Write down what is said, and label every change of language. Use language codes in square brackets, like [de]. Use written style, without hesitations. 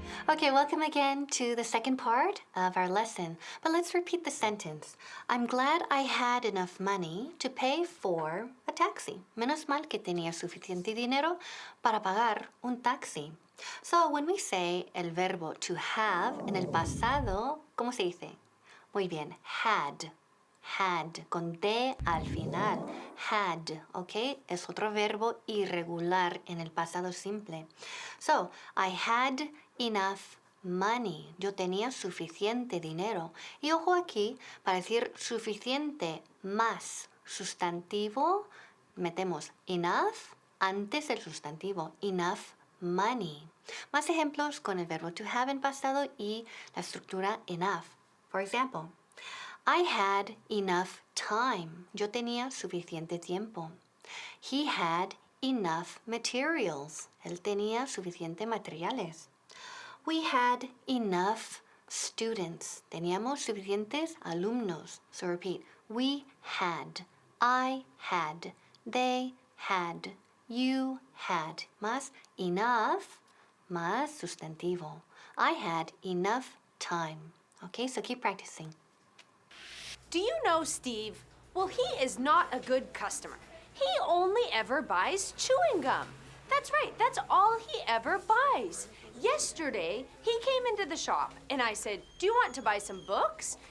[en] Okay, welcome again to the second part of our lesson. But let's repeat the sentence. I'm glad I had enough money to pay for a taxi. [es] Menos mal que tenía suficiente dinero para pagar un taxi. [en] So when we say [es] el verbo to have en el pasado, ¿cómo se dice? Muy bien, had. Had, con D al final. Had, ¿ok? Es otro verbo irregular en el pasado simple. [en] So, I had enough money. [es] Yo tenía suficiente dinero. Y ojo aquí, para decir suficiente más sustantivo, metemos enough antes del sustantivo. [en] Enough money. [es] Más ejemplos con el verbo to have en pasado y la estructura enough. [en] For example, I had enough time. [es] Yo tenía suficiente tiempo. [en] He had enough materials. [es] Él tenía suficiente materiales. [en] We had enough students. [es] Teníamos suficientes alumnos. [en] So repeat, we had I had, they had, you had, más enough, más sustantivo. I had enough time. Okay, so keep practicing. Do you know Steve? Well, he is not a good customer. He only ever buys chewing gum. That's right, that's all he ever buys. Yesterday, he came into the shop and I said, do you want to buy some books?